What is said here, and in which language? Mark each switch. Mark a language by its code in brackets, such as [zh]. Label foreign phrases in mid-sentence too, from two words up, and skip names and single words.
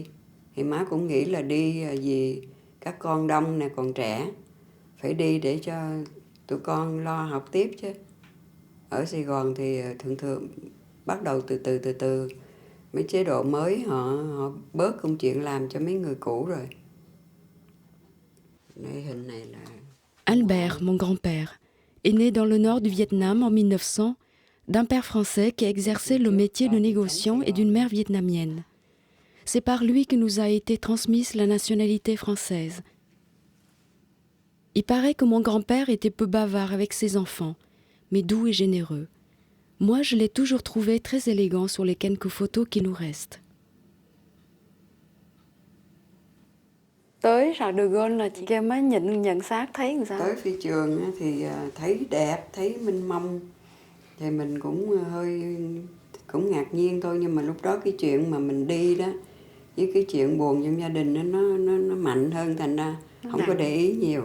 [vi] Thì má cũng nghĩ là đi vì các con đông nè, còn trẻ, phải đi để cho tụi con lo học tiếp chứ. Ở Sài Gòn thì thường bắt đầu từ từ mấy chế độ mới họ bớt công chuyện làm cho mấy người cũ rồi. Đây hình này là [fr] Albert, mon grand-père, est né dans le nord du Vietnam en 1900, d'un père français qui exerçait le métier de négociant et d'une mère vietnamienne. C'est par lui que nous a été transmise la nationalité française. Il paraît que mon grand-père était peu bavard avec ses enfants, mais doux et généreux. Moi, je l'ai toujours trouvé très élégant sur les quelques photos qui nous restent. [vi] Tới Charles de Gaulle là chị Kim mới nhận xác thấy làm sao? Tới phi trường thì thấy đẹp, thấy mênh mông. Thì mình cũng ngạc nhiên thôi, nhưng mà lúc đó cái chuyện mà mình đi đó với cái chuyện buồn trong gia đình đó, nó mạnh hơn, thành ra không có để ý nhiều.